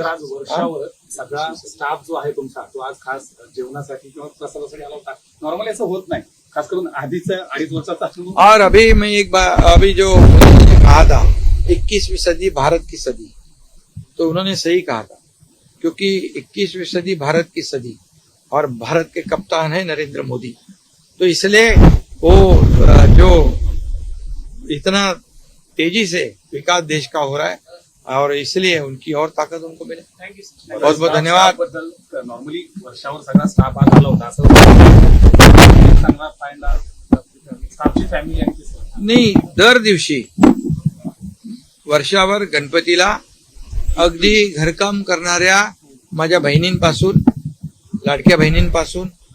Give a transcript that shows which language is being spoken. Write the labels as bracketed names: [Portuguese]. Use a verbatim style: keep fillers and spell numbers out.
[Marathi] तर आज वर्षावर सगळा स्टाफ जो आहे तुमचा तो आज खास जेवणासाठी किंवा प्रसादासाठी आला होता. नॉर्मली असं होत नाही, खास करून आधीचा अडीच वर्षाचा अनुभव. [Hindi] और अभी मैं एक बार, अभी जो उन्होंने कहा था इक्कीसवीं सदी भारत की सदी, तो उन्होंने सही कहा था. क्योंकि इक्कीसवीं सदी भारत की सदी और भारत के कप्तान है नरेंद्र मोदी, तो इसलिए वो अ, जो इतना तेजी से विकास देश का हो रहा है और इसलिए उनकी और ताकत उनको मिले। [English] Thank you sir. [Hindi] बहुत बहुत धन्यवाद. [Marathi] बद्दल नॉर्मली वर्षावर सगळा स्टाफ आला होता असं चांगला फायदा स्टाफची फॅमिली आणि ते नाही, दर दिवशी वर्षावर गणपतीला अगदी घरकाम करणाऱ्या माझ्या बहिणींपासून, लाडक्या बहिणींपासून,